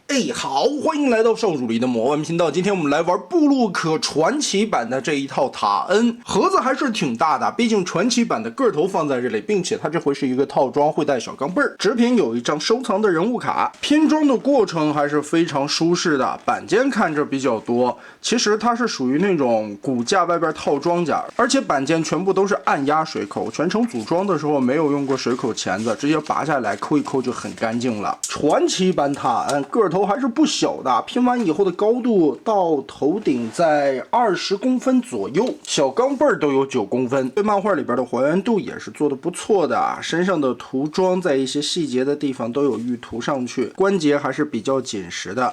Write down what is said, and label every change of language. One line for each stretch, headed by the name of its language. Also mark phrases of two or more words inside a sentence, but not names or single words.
Chinese: 好，歡迎來到少主離的魔玩頻道。今天我們來玩布洛克傳奇版的這一套塔恩，盒子還是挺大的，畢竟傳奇版的個頭放在這裡，並且它這回是一個套裝，會帶小鋼镚兒。紙品有一張收藏的人物卡，拼裝的過程還是非常舒適的。板件看着比較多，其實它是屬於那種骨架外邊套裝甲，而且板件全部都是按壓水口，全程組裝的時候没有用過水口鉗子，直接拔下來抠一抠就很乾淨了。傳奇版塔恩個頭還是不小的，拼完以後的高度到頭頂在20公分左右，小鋼镚儿都有9公分。对漫畫裡邊的還原度也是做的不錯的，身上的塗裝在一些細節的地方都有预涂上去，關節還是比较緊實的。